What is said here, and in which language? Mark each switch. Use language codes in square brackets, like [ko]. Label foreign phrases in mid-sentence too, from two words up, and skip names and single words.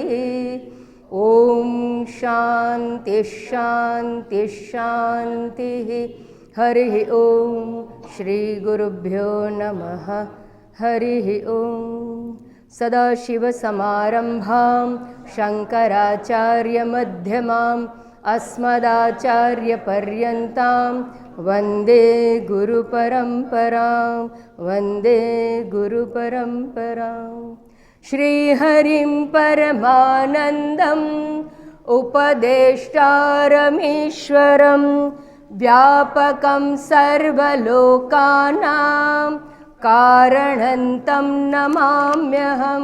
[sa] ઓમ શાંતિ શાંતિ શાંતિ. હરિ ઓમ. શ્રી ગુરુભ્યો નમઃ. હરિ ઓમ. સદાશિવસમારંભાં શંકરાચાર્યમધ્યમાम् अस्मदाचार्यपर्यन्तां वन्दे गुरुपरम्परां. वन्दे गुरुपरम्परां. श्रीहरिं परमानन्दम् उपदेष्टारमीश्वरं व्यापकं सर्वलोकानां कारणं तं नमाम्यहम्.